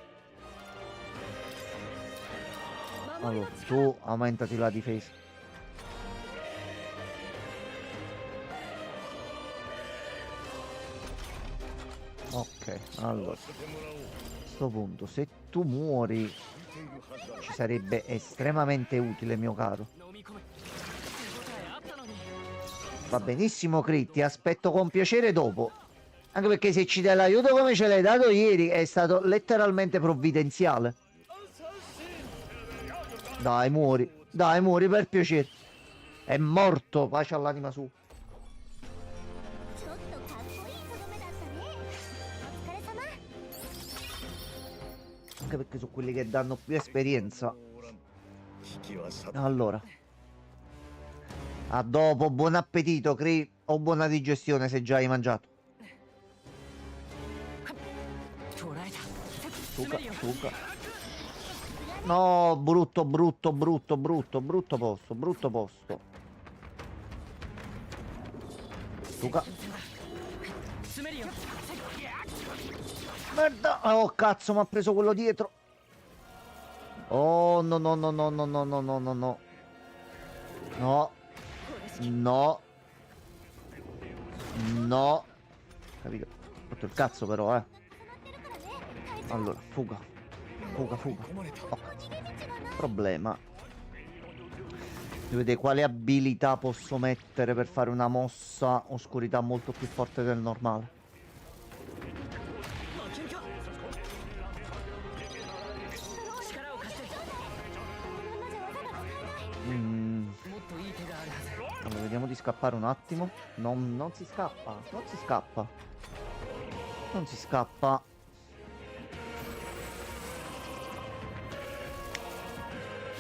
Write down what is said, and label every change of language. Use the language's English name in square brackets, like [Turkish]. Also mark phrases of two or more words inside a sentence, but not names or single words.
[Italian] Allora, tu aumentati la difesa. Ok, allora. A questo punto, se tu muori, ci sarebbe estremamente utile, mio caro. [Japanese] 飲み込め手応えあったのに [Italian] Va benissimo, Crit, ti aspetto con piacere dopo. Anche perché se ci dai l'aiuto come ce l'hai dato ieri è stato letteralmente provvidenziale. Dai, muori per piacere. È morto, pace all'anima sua. [Japanese] ちょっとかっこいいとどめだったね。お疲れ様。 [Italian] Anche perché sono quelli che danno più esperienza. [Japanese] 危機は去った [Italian] Allora. A dopo, buon appetito, Crit. O buona digestione se già hai mangiato. [Japanese] 捕らえた [Italian] Suca, suca. No, brutto posto. Suca. [Japanese] 詰めるよ [Italian] Merda! Oh cazzo, mi ha preso quello dietro. Oh no. No. Capito? Ho fatto il cazzo però, eh. Allora, fuga. Oh, cazzo. Problema. Devo vedere quale abilità posso mettere per fare una mossa oscurità molto più forte del normale. [Japanese] 負けるか力を貸して Mm, もっといい手があるはず [Italian] allora, vediamo di scappare un attimo. Non si scappa. Non si scappa.